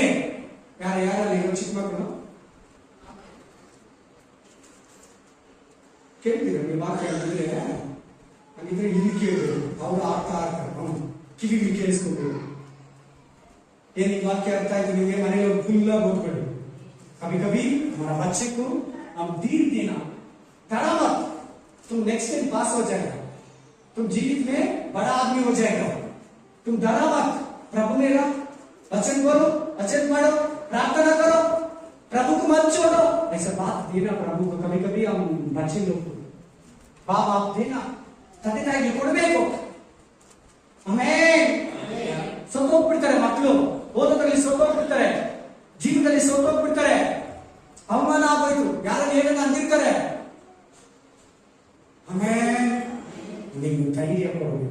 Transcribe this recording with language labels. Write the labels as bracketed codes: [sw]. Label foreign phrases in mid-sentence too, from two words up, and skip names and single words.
[kn] ಯಾರಲ್ಲಿ ಇರೋ ಚಿಕ್ಕ ಮಕ್ಕಳು ಕೇಳ್ತೀರ ನೀವು ವಾಕ್ಯ ಅಂದ್ರೆ ಹಾಗಿದ್ರೆ ಇಲ್ಲಿ ಕೇಳಬೇಕು. ಅವ್ರು ಆಡ್ತಾ ಇರ್ತಾರೆ, ಕಿವಿಗೆ ಕೇಳಿಸ್ಕೊಬೇಕು. ಏನ್ ಈ ವಾಕ್ಯ ಅರ್ಥ ಆಯ್ತು ನಿಮಗೆ? ಮನೆಯಲ್ಲಿ ಫುಲ್ ಓದ್ಕೊಳ್ಳಿ. [hi] कभी कभी हमारा बच्चे को हम धीर देना, डरा मत, तुम नेक्स्ट टाइम पास हो जाएगा, तुम जीवित में बड़ा आदमी हो जाएगा, तुम डरा मत. प्रभु मेरा वचन बोलो, वचन पढ़ो, प्रार्थना करो, प्रभु को मत छोड़ो. ऐसा बात देना प्रभु को. कभी कभी हम बच्चे लोग को बाप आप देना [kn] ತಂದೆ ತಾಯಿಗೆ ಕೊಡಬೇಕು. ಆಮೇಲೆ ಸೋತೋಗ್ಬಿಡ್ತಾರೆ ಮಕ್ಕಳು, ಓದೋದ್ರಲ್ಲಿ ಸೋತೋಗ್ಬಿಡ್ತಾರೆ, ಜೀವನದಲ್ಲಿ ಸೋತೋಗ್ಬಿಡ್ತಾರೆ, ಅವಮಾನ ಆಗೋಯ್ತು, ಯಾರನ್ನ ಏನನ್ನ ಅಂದಿರ್ತಾರೆ. ಆಮೇಲೆ ನೀವು ಧೈರ್ಯ ಕೊಡಬೇಕು.